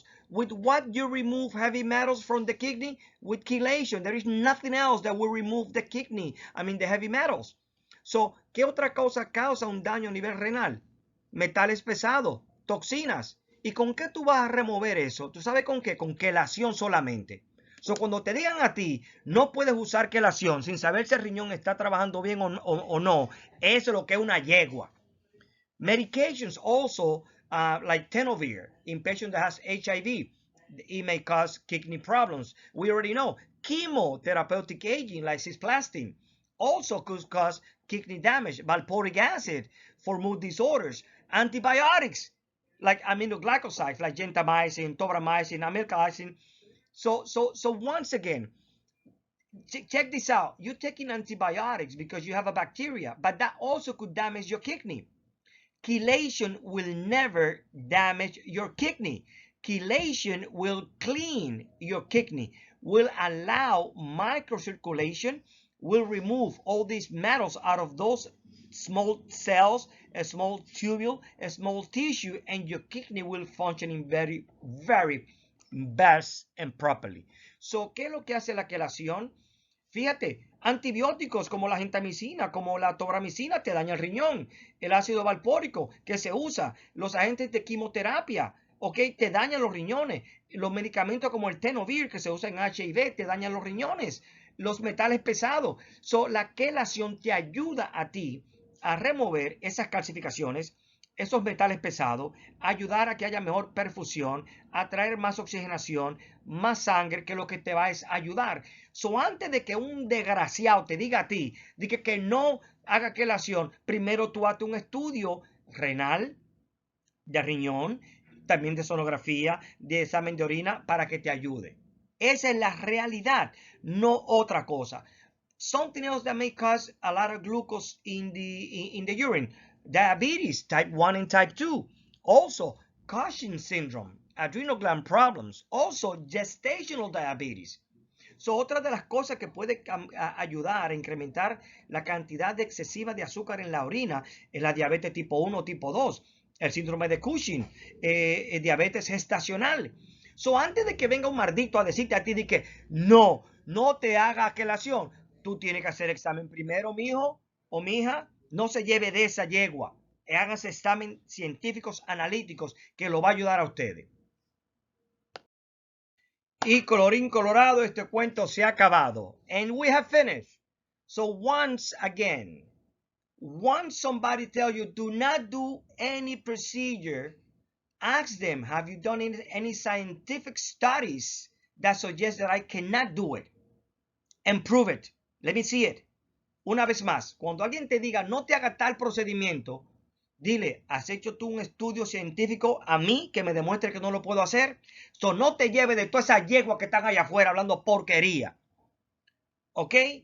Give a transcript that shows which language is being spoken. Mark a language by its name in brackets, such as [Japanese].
[English] With what you remove heavy metals from the kidney? With chelation. There is nothing else that will remove the the heavy metals. [Spanish] So, ¿qué otra cosa causa un daño a nivel renal? Metales pesados, toxinas. ¿Y con qué tú vas a remover eso? ¿Tú sabes con qué? Con quelación solamente. Cuando te digan a ti, no puedes usar quelación sin saber si el riñón está trabajando bien o no, eso es lo que es una yegua. Medications also, like tenofovir, in patient that has HIV, it may cause kidney problems. We already know. Chemotherapeutic agent like cisplatin also could cause kidney damage. Valproic acid for mood disorders. Antibiotics like aminoglycosides like gentamicin, tobramycin, amikacin. So once again, check this out. You're taking antibiotics because you have a bacteria, but that also could damage your kidney. Chelation will never damage your kidney. Chelation will clean your kidney, will allow microcirculation, will remove all these metals out of those small cells, a small tubule, a small tissue, and your kidney will function in very, very best and properly. So, ¿qué es lo que hace la quelación? Fíjate, antibióticos como la gentamicina, como la tobramicina te daña el riñón. El ácido valpórico que se usa, los agentes de quimioterapia, ¿ok? Te dañan los riñones. Los medicamentos como el tenofovir que se usa en HIV te dañan los riñones. Los metales pesados. La quelación te ayuda a ti a remover esas calcificaciones, esos metales pesados, ayudar a que haya mejor perfusión, a traer más oxigenación, más sangre, que lo que te va es ayudar. Antes de que un desgraciado te diga a ti, diga que no haga quelación, primero tú hazte un estudio renal, de riñón, también de sonografía, de examen de orina, para que te ayude. Esa es la realidad, no otra cosa. [English] Something else that may cause a lot of glucose in the urine. Diabetes, type 1 and type 2. Also, Cushing syndrome, adrenal gland problems. Also, gestational diabetes. [Spanish] Otra de las cosas que puede ayudar a incrementar la cantidad excesiva de azúcar en la orina es la diabetes tipo 1 o tipo 2, el síndrome de Cushing, diabetes gestacional. Antes de que venga un maldito a decirte a ti de que no te haga quelación, tú tienes que hacer examen primero, mijo o mija. No se lleve de esa yegua. Hágase examen científicos analíticos que lo va a ayudar a ustedes. Y colorín colorado, este cuento se ha acabado. [English] And we have finished. So once again, once somebody tells you do not do any procedure, ask them, have you done any scientific studies that suggest that I cannot do it? And prove it. Let me see it. [Spanish] Una vez más, cuando alguien te diga no te haga tal procedimiento, dile, ¿has hecho tú un estudio científico a mí que me demuestre que no lo puedo hacer? No te lleves de toda esa yegua que están allá afuera hablando porquería. ¿Ok?